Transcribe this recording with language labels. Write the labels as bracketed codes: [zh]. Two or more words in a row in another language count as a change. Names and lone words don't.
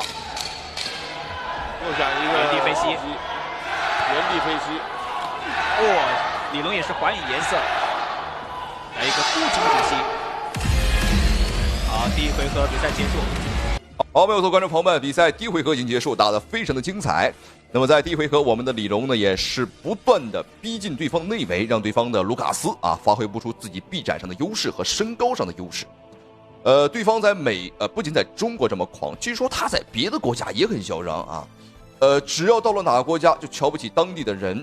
[zh] 又想一個原地飞膝，李龍也是还以颜色。来一個孤掌止膝。好，第一回合比賽結束。好，沒有錯，觀眾朋友們，比賽第一回合已經結束，打得非常的精彩。那麼在第一回合，我們的李龍呢也是不斷的逼近對方內圍，讓對方的盧卡斯發揮不出自己臂展上的優勢和身高上的優勢。对方在不僅在中國這麼狂，據說他在別的國家也很囂張只要到了哪個國家就瞧不起當地的人。